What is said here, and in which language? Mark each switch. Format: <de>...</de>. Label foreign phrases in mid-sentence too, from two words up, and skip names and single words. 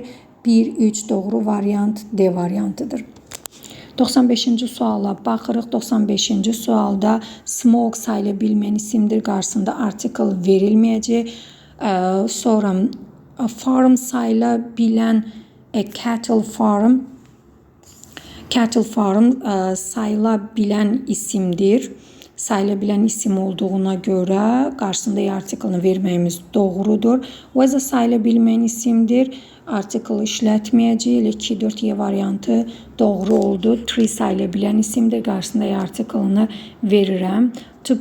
<az>1-3 doğru variant D variantıdır. 95-ci suala baxırıq. 95-ci sualda smoke sayıla bilməyən isimdir, qarşısında artikl verilməyəcək. Sonra farm sayıla bilən</az> <en>cattle farm. Cattle farm</en> <az>sayıla bilən isimdir. Sayıla bilən isim olduğuna görə qarşısında artiklını verməyimiz doğrudur. Was sayıla bilməyən isimdir. Artiklı işlətməyəcək. 2-4 variantı doğru oldu. Tree sayıla bilən isimdir. Qarşısında artiklını verirəm.</az>